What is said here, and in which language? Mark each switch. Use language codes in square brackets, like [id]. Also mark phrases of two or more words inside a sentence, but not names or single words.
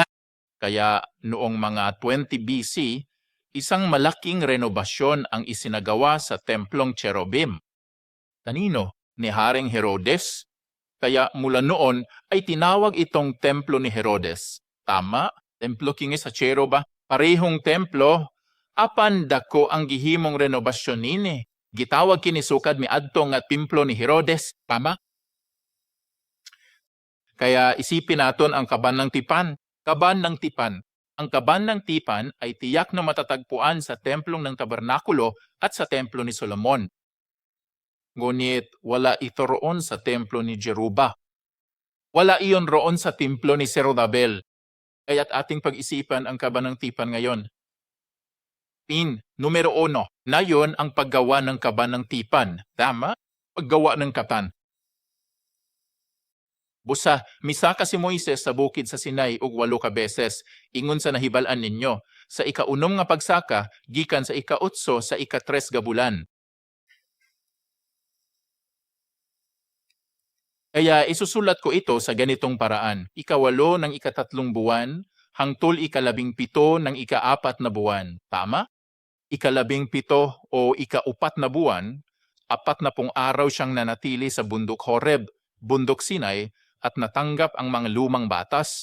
[tl] Kaya noong mga 20 BC, isang malaking renobasyon ang isinagawa sa templong Cherubim. Kanino? Ni Haring Herodes. Kaya mula noon ay tinawag itong templo ni Herodes. Tama? Templo kingi sa Cheruba. Parehong templo. [ceb] Apan dako ang gihimong renobasyon nini. Gitawag kini sukad miadto nga templo ni Herodes. Tama? [tl] Kaya isipin naton ang kaban ng tipan. Kaban ng tipan. Ang kaban ng tipan ay tiyak na matatagpuan sa templong ng tabernakulo at sa templo ni Solomon. Ngunit wala ito roon sa templo ni Jeruba. Wala iyon roon sa templo ni Zerubbabel. Kaya't ating pag-isipan ang kaban ng tipan ngayon. Numero 1, na yon ang paggawa ng kaban ng tipan. Tama? Paggawa ng kaban. [ceb] Busa, misaka si Moises sa bukid sa Sinai ug 8 ka beses, ingon sa nahibalan ninyo. Sa ika-unom nga pagsaka, gikan sa ika-8 sa ika-3 ga bulan. [tl] Kaya isusulat ko ito sa ganitong paraan. Ika-8 ng ika-3 buwan, hangtod ika-17 ng ika-4 na buwan. Tama? Ika-17 o ika-4 na buwan, 40 araw siyang nanatili sa bundok Horeb, bundok Sinai, at natanggap ang mga lumang batas.